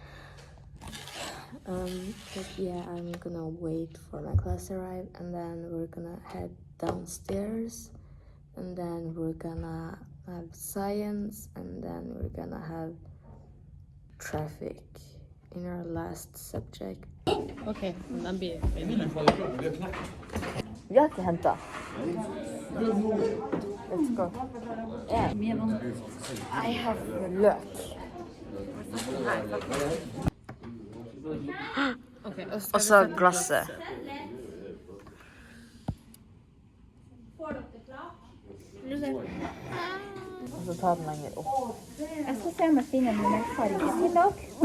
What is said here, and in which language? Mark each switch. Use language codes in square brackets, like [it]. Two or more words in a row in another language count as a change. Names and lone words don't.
[en] But yeah, I'm gonna wait for my class to arrive, and then we're gonna head downstairs, and then we're gonna have science, and then we're gonna have traffic in our last subject. [no] Okay, den blir Vi har ikke hentet. [en] Let's go. Yeah. I have løk. okay, [no] Og så glasset. Og så ta den lenger opp. Jeg skal se om jeg finner noen farge til dere.